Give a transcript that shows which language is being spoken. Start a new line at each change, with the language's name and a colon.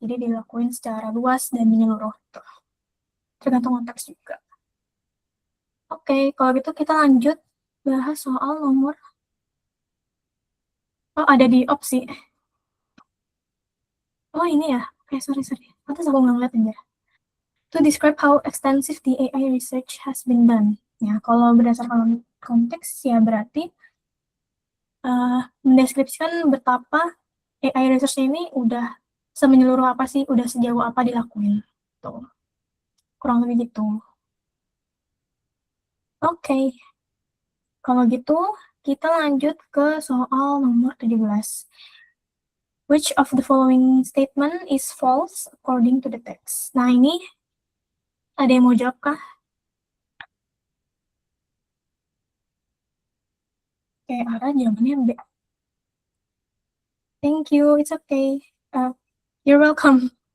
Indonesian: Jadi dilakuin secara luas dan menyeluruh. Tuh. Tergantung konteks juga. Oke, kalau gitu kita lanjut bahas soal nomor. Oh, ada di opsi. Oh, ini ya. Oke, sorry. Atas aku nggak ngeliat aja.
English: To describe how extensive the AI research has been done.
Indonesian: Ya, kalau berdasarkan konteks ya berarti mendeskripsikan betapa AI research ini udah semenyeluruh apa sih, udah sejauh apa dilakuin. Tuh. Kurang lebih gitu. Oke. Kalau gitu, kita lanjut ke soal nomor 17.
English: Which of the following statement is false according to the text?
Indonesian: Nah, ini ada yang mau jawab kah? Oke, Ara jawabannya B.
English: Thank you, it's okay. You're welcome.